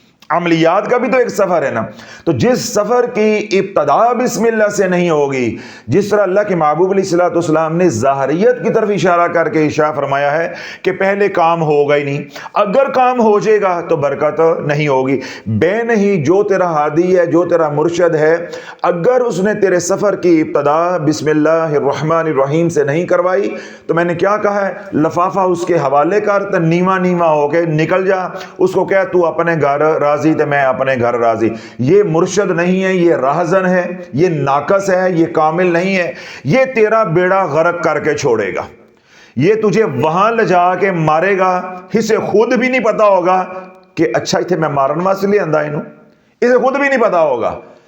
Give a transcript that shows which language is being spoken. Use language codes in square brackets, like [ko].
[ur] عملیات کا بھی تو ایک سفر ہے نا. تو جس سفر کی ابتدا بسم اللہ سے نہیں ہوگی، جس طرح اللہ کے محبوب علیہ الصلوۃ والسلام نے ظاہریت کی طرف اشارہ کر کے ارشاد فرمایا ہے کہ پہلے کام ہوگا ہی نہیں، اگر کام ہو جائے گا تو برکت نہیں ہوگی. بے نہیں، جو تیرا ہادی ہے، جو تیرا مرشد ہے، اگر اس نے تیرے سفر کی ابتدا بسم اللہ الرحمن الرحیم سے نہیں کروائی تو میں نے کیا کہا ہے، لفافہ اس کے حوالے کر، تو نیما نیما ہو کے نکل جا. اس کو کہہ [pa] تو اپنے گھر راضی تے میں اپنے گھر راضی. [ur] یہ مرشد نہیں ہے، یہ راہزن ہے، یہ ناقص ہے، یہ کامل نہیں ہے. یہ تیرا بیڑا غرق کر کے چھوڑے گا، یہ تجھے وہاں لے جا کے مارے گا. اسے خود بھی نہیں پتا ہوگا کہ [pa] اچھا اتنے میں مارن واسطے لے آندا اینو، [ur] اسے خود بھی نہیں پتا ہوگا.